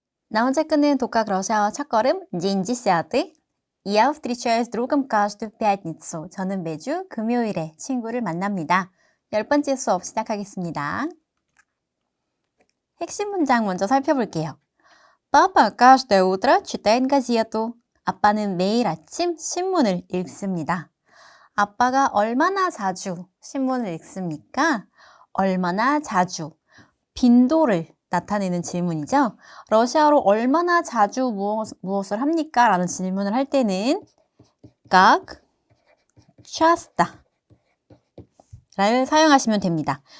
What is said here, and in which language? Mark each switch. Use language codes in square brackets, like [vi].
[ko] На 언제 끊는 독학 러시아어 첫걸음 [ru] День 10. Я встречаюсь с другом каждую пятницу. [ko] 저는 매주 금요일에 친구를 만납니다. 10번째 수업 시작하겠습니다. 핵심 문장 먼저 살펴볼게요. [ru] Папа каждое утро читает газету. [ko] 아빠는 매일 아침 신문을 읽습니다. 아빠가 얼마나 자주 신문을 읽습니까? 얼마나 자주. 빈도를 나타내는 질문이죠. 러시아어로 얼마나 자주 무엇을 합니까? 라는 질문을 할 때는 [ru] как часто [ko] 를 사용하시면 됩니다.